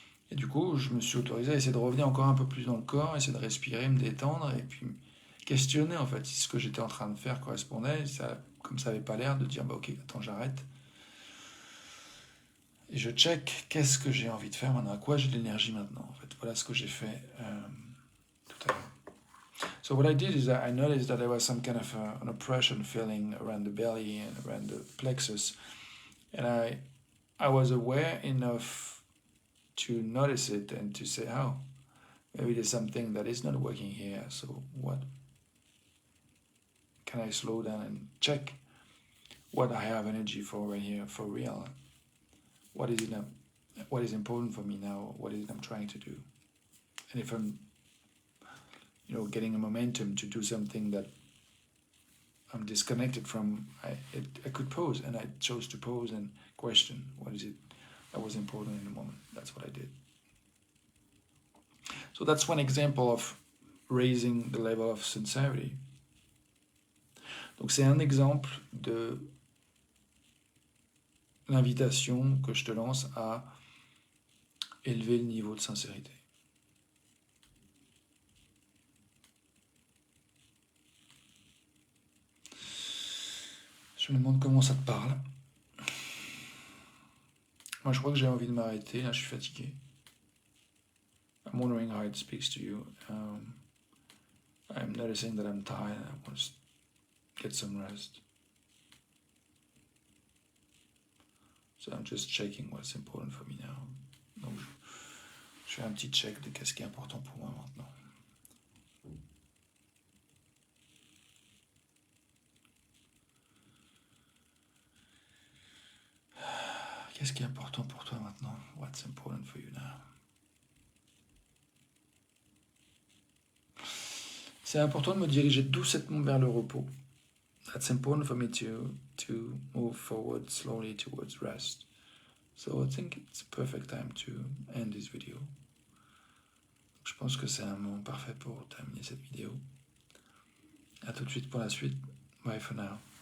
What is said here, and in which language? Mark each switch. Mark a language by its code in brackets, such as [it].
[fr] Et du coup, je me suis autorisé à essayer de revenir encore un peu plus dans le corps, essayer de respirer, me détendre, et puis questionner en fait si ce que j'étais en train de faire correspondait. Comme ça n'avait pas l'air, de dire bah ok, attends, j'arrête. Et je check qu'est-ce que j'ai envie de faire maintenant, à quoi j'ai de l'énergie maintenant. En fait, voilà ce que j'ai fait tout à l'heure. [en] So what I did is that I noticed that there was some kind of an oppression feeling around the belly and around the plexus, and I was aware enough to notice it and to say, oh, maybe there's something that is not working here. So what can I slow down and check what I have energy for right here for real? What is important for me now? What is it I'm trying to do? And if I'm getting a momentum to do something that I'm disconnected from, I could pause, and I chose to pause and question what is it that was important in the moment. That's what I did. So that's one example of raising the level of sincerity. [fr] Donc c'est un exemple de l'invitation que je te lance à élever le niveau de sincérité. Je me demande comment ça te parle. Moi, je crois que j'ai envie de m'arrêter. Là, je suis fatigué. [en] I'm wondering how it speaks to you. I'm noticing that I'm tired. I want to get some rest. So I'm just checking what's important for me now. [fr] Donc, je fais un petit check de qu'est-ce qui est important pour moi maintenant. Qu'est-ce qui est important pour toi maintenant? [en] What's important for you now? [fr] C'est important de me diriger doucement vers le repos. [en] That's important for me to move forward slowly towards rest. So I think it's a perfect time to end this video. [fr] Je pense que c'est un moment parfait pour terminer cette vidéo. À tout de suite pour la suite. [en] Bye for now.